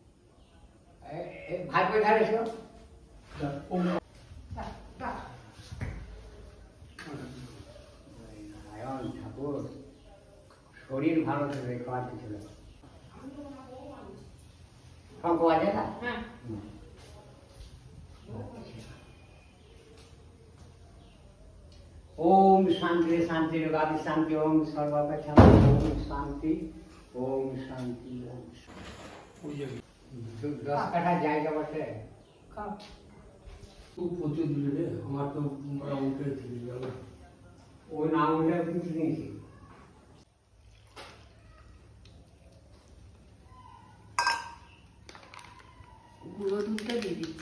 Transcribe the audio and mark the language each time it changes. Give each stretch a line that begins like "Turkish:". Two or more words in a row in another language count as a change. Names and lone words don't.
Bangla: ভাই কোথায় রেখেছো? নারায়ণ ঠাকুর শরীর ভালো থাকবে, খাওয়ার কিছু না। শঙ্খ বাজে না?
Hindi: ओम शांति शांति योगादि शांति ओम सर्वोपरि ओम शांति ओम शांति।
Bangla: 10 কাঠা জায়গা বসে খুব প্রচুর দিলে রে, আমার তো উঠে গেল। ও না উঠে কিছু নিয়েছি। গুঁড়ো দুধটা দিয়ে দিচ্ছি।